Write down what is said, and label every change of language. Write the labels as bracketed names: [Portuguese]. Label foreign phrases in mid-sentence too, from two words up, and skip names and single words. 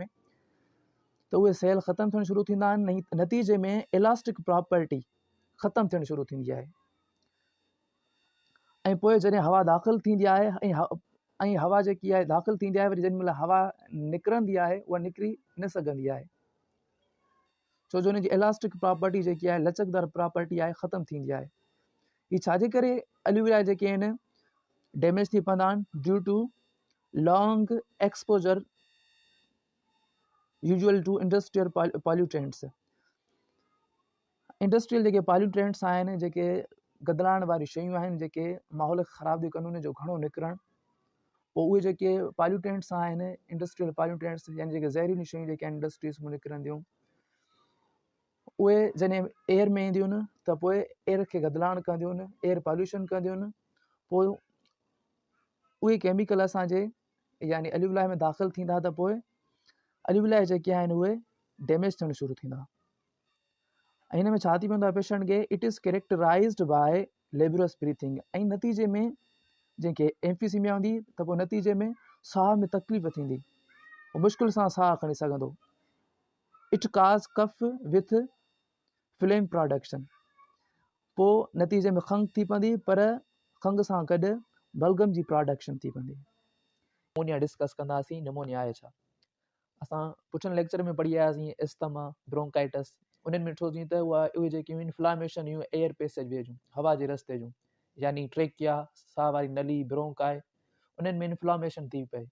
[Sindhi] त उहे सेल ख़तमु थियणु शुरू थींदा आहिनि, नतीजे में [English] elastic property [Sindhi] ख़तमु थियणु शुरू थींदी आहे ऐं पोइ जॾहिं हवा दाख़िल थींदी आहे ऐं हवा जेकी आहे दाख़िल थींदी आहे, वरी जेॾी महिल हवा निकिरंदी आहे उहा निकिरी न सघंदी आहे, छो जो हुनजी [English] elastic property [Sindhi] जेकी आहे, लचकदार प्रॉपर्टी आहे, ख़तमु थींदी आहे। हीअ छाजे करे एल्यूविलाई जेके आहिनि डैमेज थी पवंदा आहिनि? [English] due to long exposure usual to industrial pollutants. [Sindhi] इंडस्ट्रियल जेके पॉल्यूटेंट्स आहिनि, जेके गदलाइण वारी शयूं आहिनि, जेके माहौल ख़राब थियूं कनि, उन जो घणो निकिरणु, पोइ उहे जेके पॉल्यूटेंट्स आहिनि, [English] industrial pollutants [Sindhi] यानी जेके ज़हरीली शयूं जेके आहिनि इंडस्ट्रीज़ में निकिरंदियूं, उहे जॾहिं एयर में ईंदियूं आहिनि त पोइ एयर खे गदलाइण कंदियूं आहिनि, [English] air pollution [Sindhi] कंदियूं आहिनि, पोइ उहे केमिकल असांजे यानी एल्यूविलाई में दाख़िल थींदा त पोइ एल्यूविलाई जेके आहिनि उहे डैमेज थियणु शुरू थींदा। ऐं हिन में छा थी पवंदो आहे पेशेंट खे? [English] it is characterized by laborious breathing. [Sindhi] ऐं नतीजे में जंहिंखे एम्फीसीमिया हूंदी त पोइ नतीजे में साह में तकलीफ़ थींदी, मुश्किल सां साह खणी सघंदो। [English] it causes cough with phlegm production. [Sindhi] पोइ नतीजे में खंघि थी पवंदी, पर खंघि सां गॾु बलगम जी प्रोडक्शन थी पवंदी। निमोनिया डिस्कस कंदासीं। निमोनिया आहे छा? असां पुठनि लेक्चर में पढ़ी आयासीं एस्थमा, ब्रोंकाइटिस। उन्हनि में ॾिठोसीं त उहे जेकियूं इन्फ्लामेशन हुयूं [English] air passage way [Sindhi] जूं, हवा जे रस्ते जूं, यानी ट्रेकिया, साह वारी नली, ब्रोंकाई, उन्हनि में इन्फ्लामेशन थी पए।